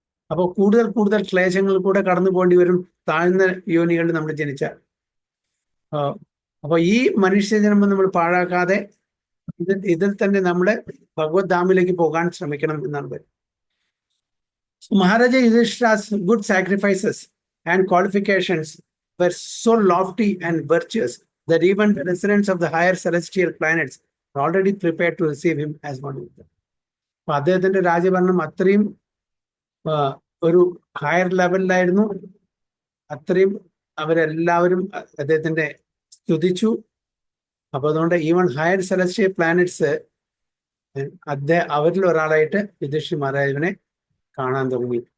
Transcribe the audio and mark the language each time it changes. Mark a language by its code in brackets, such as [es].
[ml] അപ്പോൾ കൂടുതൽ ക്ലേശങ്ങൾ കൂടെ കടന്നു പോകേണ്ടി വരും താഴ്ന്ന യോനികളിൽ നമ്മൾ ജനിച്ചാൽ. അപ്പോൾ ഈ മനുഷ്യജന്മം നമ്മൾ പാഴാക്കാതെ ഇതിൽ തന്നെ നമ്മളെ ഭഗവത് ധാമിലേക്ക് പോകാൻ ശ്രമിക്കണം എന്നാണ് പറയുന്നത്. [en] Maharaja Yudhishthira's good sacrifices and qualifications were so lofty and virtuous that even the residents of the higher celestial planets were already prepared to receive him as one of them. [ml] അപ്പൊ അദ്ദേഹത്തിന്റെ രാജഭരണം അത്രയും ഒരു ഹയർ ലെവലിലായിരുന്നു. അത്രയും അവരെല്ലാവരും അദ്ദേഹത്തിന്റെ സ്തുതിച്ചു. അപ്പൊ അതുകൊണ്ട് [en] even higher celestial planets [ml] അവരിൽ ഒരാളായിട്ട് യുധിഷ്ഠിർ മഹാരാജാവിനെ കാണാൻ തുടങ്ങി.